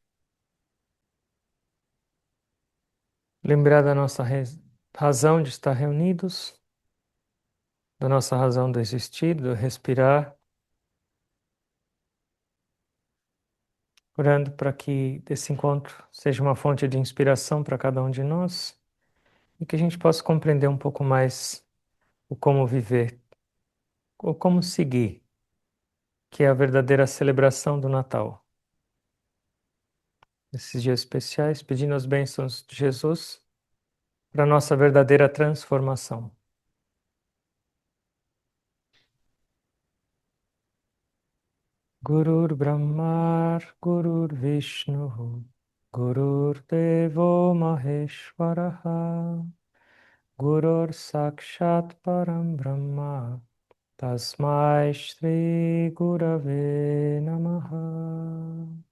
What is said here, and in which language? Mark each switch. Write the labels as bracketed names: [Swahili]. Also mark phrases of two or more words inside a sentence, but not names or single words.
[Portuguese] Lembrar da nossa razão de estar reunidos, da nossa razão de existir, do respirar, orando para que esse encontro seja uma fonte de inspiração para cada um de nós e que a gente possa compreender um pouco mais o como viver, ou como seguir, que é a verdadeira celebração do Natal. Nesses dias especiais, pedindo as bênçãos de Jesus para a nossa verdadeira transformação. [Sanskrit] गुरुर् ब्रह्मा, गुरुर् विष्णु, गुरुर् देवो महेश्वरः, गुरुर् साक्षात् परम् ब्रह्म, तस्मै श्री गुरवे नमः.